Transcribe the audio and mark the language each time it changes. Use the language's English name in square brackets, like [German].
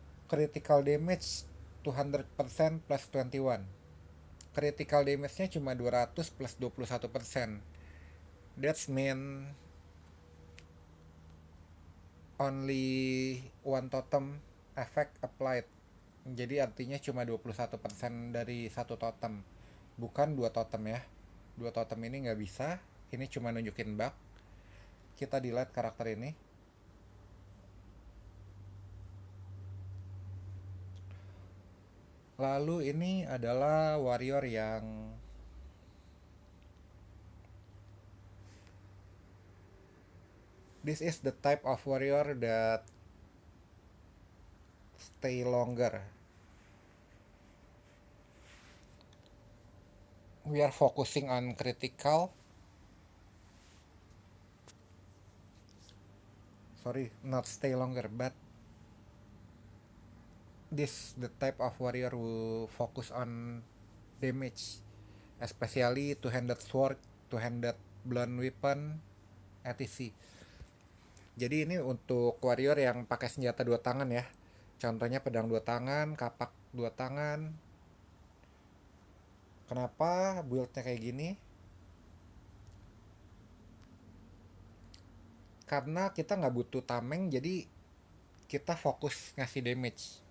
[English] Critical damage 200% plus 21. [Indonesian] Critical damage-nya cuma 200 plus 21%. [English] That's mean only one totem effect applied. [Indonesian] Jadi artinya cuma 21% dari satu totem. Bukan dua totem ya. Dua totem ini nggak bisa. Ini cuma nunjukin bug. Kita delete karakter ini. Lalu ini adalah warrior yang [English] this is the type of warrior that stay longer. We are focusing on critical. Sorry, not stay longer, but this the type of warrior who focus on damage, especially two-handed sword, two-handed blunt weapon, etc. [Indonesian] Jadi ini untuk warrior yang pakai senjata dua tangan ya. Contohnya pedang dua tangan, kapak dua tangan. Kenapa build-nya kayak gini? karena kita nggak butuh tameng, jadi kita fokus ngasih damage.